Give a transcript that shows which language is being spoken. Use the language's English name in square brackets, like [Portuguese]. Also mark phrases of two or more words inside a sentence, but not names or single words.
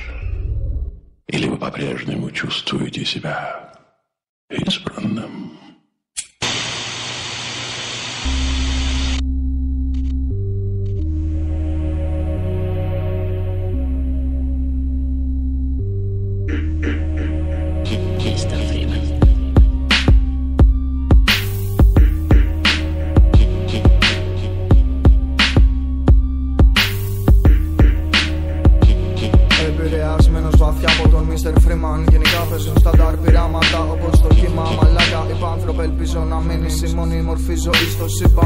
[Russian] Или вы по-прежнему чувствуете себя избранным? Мистер Фримен. [Greek] Επηρεασμένος βαθιά από τον Μίστερ Φρίμαν. Γενικά παίζουν στανταρ πειράματα όπως το κύμα. Μαλάκα υπάνθρωπε, ελπίζω να μείνεις η μόνη μορφή ζωής στο σύμπαν.